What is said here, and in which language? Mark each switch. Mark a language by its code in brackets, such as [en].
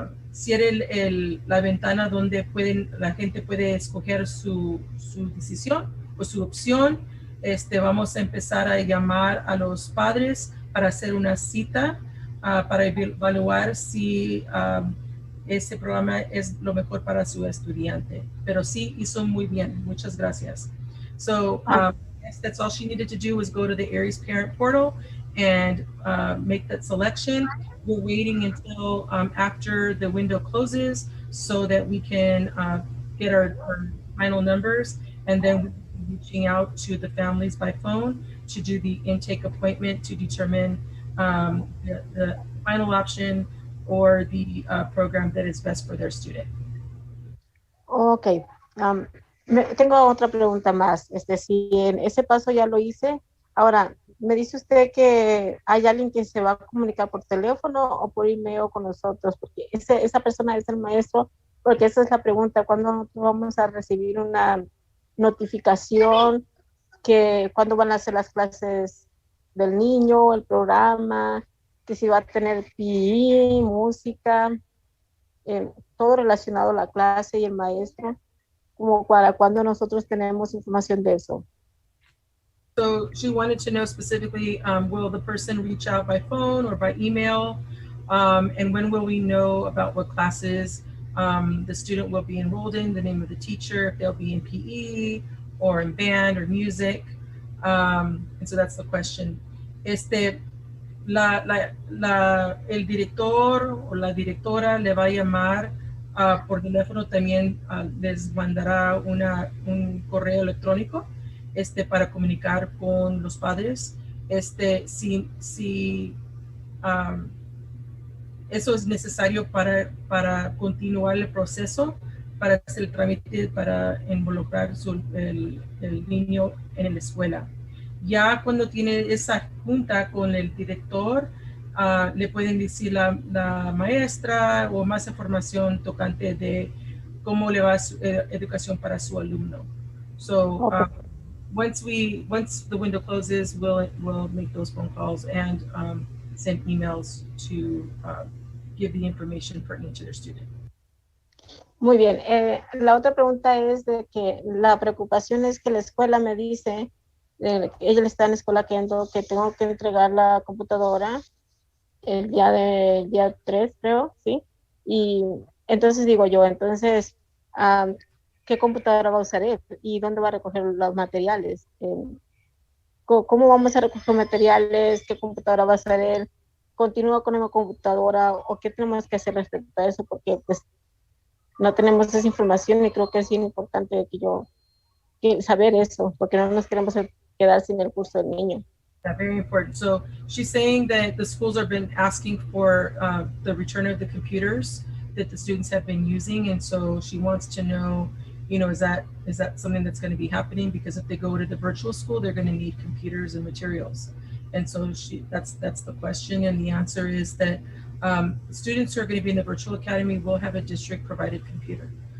[es] cierre la ventana donde la gente puede escoger su decisión o su opción, vamos a empezar a llamar a los padres para hacer una cita para evaluar si ese programa es lo mejor para su estudiante. Pero sí hizo muy bien. Muchas gracias. [en] So yes, that's all she needed to do was go to the Aries Parent Portal and make that selection. We're waiting until after the window closes so that we can get our final numbers, and then we'll be reaching out to the families by phone to do the intake appointment to determine the final option or the program that is best for their student. Ok. [es] Tengo otra pregunta más. Si en ese paso ya lo hice, ahora, me dice usted que hay alguien que se va a comunicar por teléfono o por email con nosotros, porque esa persona es el maestro, porque esa es la pregunta, ¿cuándo vamos a recibir una notificación que cuándo van a hacer las clases del niño, el programa, que si va a tener PE, música, todo relacionado a la clase y el maestro, como para cuando nosotros tenemos información de eso? [en] So she wanted to know specifically, will the person reach out by phone or by email? And when will we know about what classes the student will be enrolled in, the name of the teacher, if they'll be in PE or in band or music? And so that's the question. [es] El director o la directora le va a llamar por teléfono, también les mandará un correo electrónico para comunicar con los padres. Si eso es necesario para continuar el proceso, para hacer el trámite, para involucrar el niño en la escuela. Ya cuando tiene esa junta con el director, le pueden decir la maestra o más información tocante de cómo le va su educación para su alumno. [en] So once the window closes, we'll make those phone calls and send emails to give the information pertinent to their student. [es] Muy bien. La otra pregunta es de que la preocupación es que la escuela me dice, ella está en la escuela que tengo que entregar la computadora el día 3, creo, ¿sí? Y entonces digo yo, entonces, ¿qué computadora va a usar él? ¿Y dónde va a recoger los materiales? ¿Cómo vamos a recoger materiales? ¿Qué computadora va a usar él? ¿Continúa con la computadora? ¿O qué tenemos que hacer respecto a eso? Porque pues no tenemos esa información y creo que es bien importante saber eso, porque no nos queremos quedar sin el curso del niño. [en] Yeah, very important. So she's saying that the schools have been asking for the return of the computers that the students have been using, and so she wants to know, is that something that's going to be happening? Because if they go to the virtual school, they're going to need computers and materials, and so that's the question, and the answer is that students who are going to be in the virtual academy will have a district provided computer.